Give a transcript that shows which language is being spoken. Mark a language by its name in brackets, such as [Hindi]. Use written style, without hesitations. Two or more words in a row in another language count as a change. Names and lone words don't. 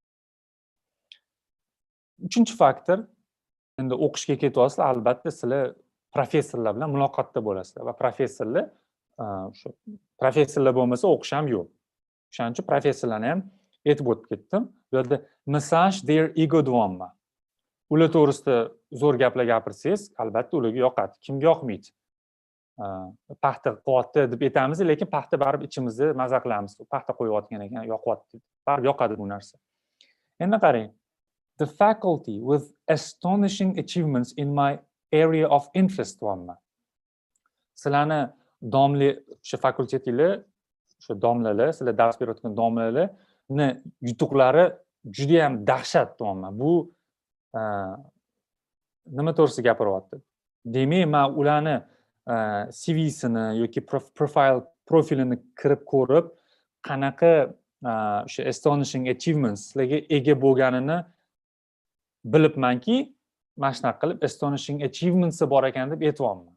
[Uzbek] Uchinchi faktor, endi o'qishga ketyapsizlar, albatta sizlar professorlar bilan muloqotda bo'lasizlar va professorlar bo'lmasa o'qish ham yo'q. O'shaning uchun professorlarni ham aytib o'tib ketdim. Bu yerda [English] massage their ego [Uzbek] deyapman. Ular to'g'risida zo'r gaplar gapirsangiz, albatta ularga yoqadi. Kimga yoqmaydi? Paxta qilyapti deb aytamiz, lekin paxta baribir ichimizda maza qilamiz. Paxta qo'yayotgan ekan, yoqyapti. Baribir yoqadi bu narsa. Endi qarang. [English] The faculty with astonishing achievements in my area of interest [Uzbek] deyapman. Sizlarni domla o'sha fakultetinglar, o'sha domlalar, sizlar dars berayotgan domlalarni yutuqlari juda ham dahshat deyapman. Bu nima to'g'risida gapiryapti? Demak, men ularni CV'sini yoki profilini kirib ko'rib, qanaqa o'sha [English] astonishing achievements [Uzbek] sizlarga ega bo'lganini bilibmanki, mana shunaqa qilib [English] astonishing achievements'i [Uzbek] bor ekan deb aytyapman.